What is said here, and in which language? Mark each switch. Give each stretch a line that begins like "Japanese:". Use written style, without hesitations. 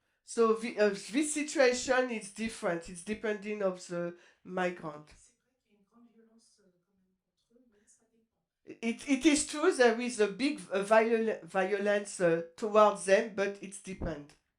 English: So this situation is different. It's depending of the migrant.
French: C'est vrai qu'il y a une grande violence quand même contre eux, mais ça dépend.
English: It is true there is a big violence towards them, but it's depend.